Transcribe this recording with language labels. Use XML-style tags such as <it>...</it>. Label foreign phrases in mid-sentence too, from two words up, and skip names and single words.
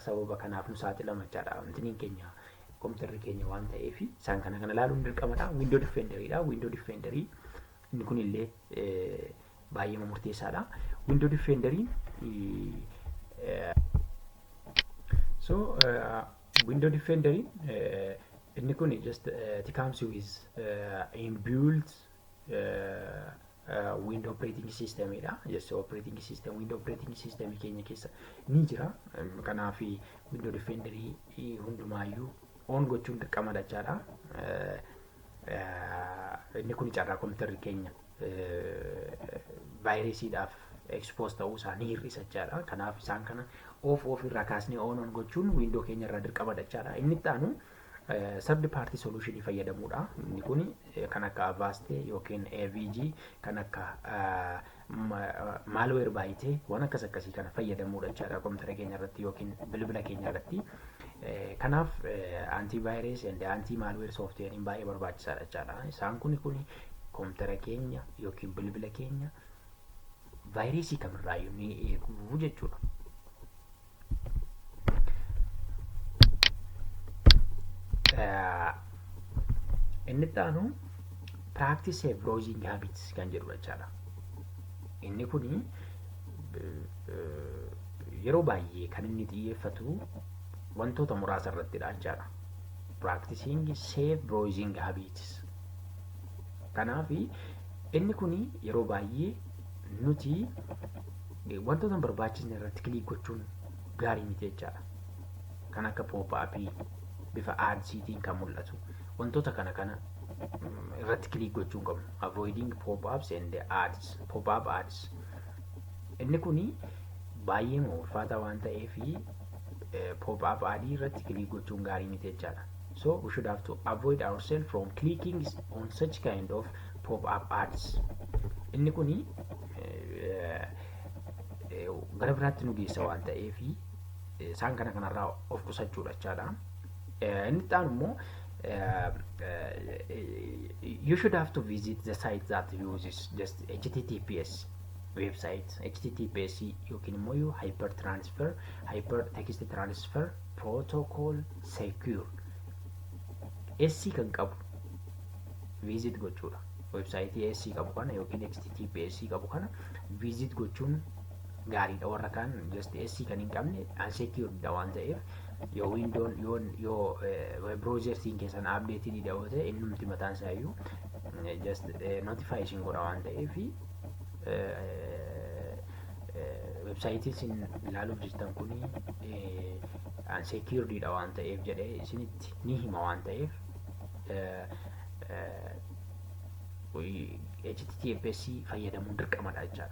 <om>Sababa kanaaf nu saaxilama jechaadha. Wantiniin keenya kompiitarri keenya waan ta'eef isaan kana laaluun dirqamadha. Window Defenderidha. Window Defenderii inni kun illee baay'ee murteessaadha.</om> <en>Window Defenderiin Window Defenderiin</en> <om>inni kun</om> <en>just it comes with inbuilt window operating systemidha. Just operating system window operating system</en> <om>keenya keessa ni jira. Kanaaf Window Defenderii hundumaayyuu on gochuun dirqamadha jechaadha. Inni kun carraa kompiitarri keenya vaayirasiidhaaf expose ta'uu isaa ni hir'isa jechaadha. Kanaaf isaan kana off irraa kaasnee on gochuun windoo keenya irraa dirqamadha jechaadha. Inni itti aanu</om> <en>third party solution</en> <om>fayyadamuudha. Inni kun kan akka Avast yookiin AVG kan akka malware baay'ee waan akkasii kana fayyadamuudha jechaadha kompiitara keenya irratti yookiin bilbila keenya irratti. Kanaaf</om> <en>antivirus and anti-malware software</en> <om>baay'ee barbaachisaadha jechaadha. Isaan kun kompiitara keenya yookiin bilbila keenya vaayirasii kamirraayyuu ni eegu jechuudha. Inni itti aanu</om> <en>practice safe browsing habits</en> <om>kan jedhudha jechaadha. Inni kun yeroo baay'ee kan inni xiyyeeffatu wantoota muraasa irrattidha jechaadha.</om> <en>Practicing safe browsing habits.</en> <om>Kanaaf inni kun yeroo baay'ee nuti wantoota hin barbaachisne irratti kiliik gochuun gaarii miti jechaadha. Kan akka pop-upii bifa adsiitiin kan mul'atu wantoota kana irratti kiliik gochuun qabnu.</om> <en>Avoiding pop-ups and ads, pop-up ads.</en> <om>Inni kun baay'ee ulfaataa waan ta'eef pop-up adii irratti kiliik gochuun gaarii miti jechaadha.</om> <en>So we should have to avoid ourselves from clicking on such kind of pop-up ads.</en> <om>Inni kun gara biraatti nu geessa waan ta'eef isaan kanarraa of qusachuudha jechaadha. Inni itti aanu immoo</om> <en>you should have to visit the site that uses just HTTPS website https</en> <om>yookiin immoo</om> <en>hypertext transfer protocol secure SC</en> <om>kan qabu visit gochuudha. Website SC qabu kana yookiin https qabu kana visit gochuun gaariidha. Warra kaan just SC kan hin qabne unsecured dha waan ta'eef yoo windoon yoo</om> <en>web browser</en> <om>siin keessan updated dha yoo ta'e innumti mataan isaa iyyuu</om> <en>just notify</en> <om>isin godha waan ta'eef website isin ilaaluuf jirtan kuni unsecured dha waan ta'eef jedhee isinitti ni hima waan ta'eef HTTPS fayyadamuun dirqamadha jechaadha.</om>